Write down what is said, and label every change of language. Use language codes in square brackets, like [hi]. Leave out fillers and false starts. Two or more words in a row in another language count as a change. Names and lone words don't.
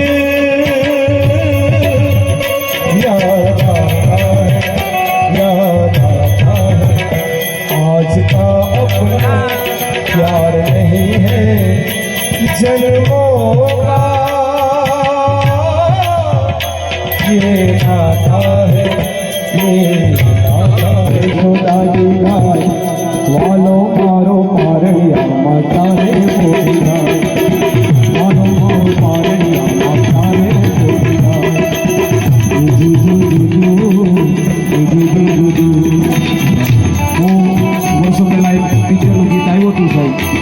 [hi] याद आता है आज का अपना प्यार नहीं है जन्मों का ये नाता है ये [gu] વાલો મારો મારડિયા માતા રે બોલિયા મારો મારો મારડિયા માતા રે બોલિયા વર્ષો પહેલા એક પિક્ચરનું ગીત આવ્યું હતું સાહેબ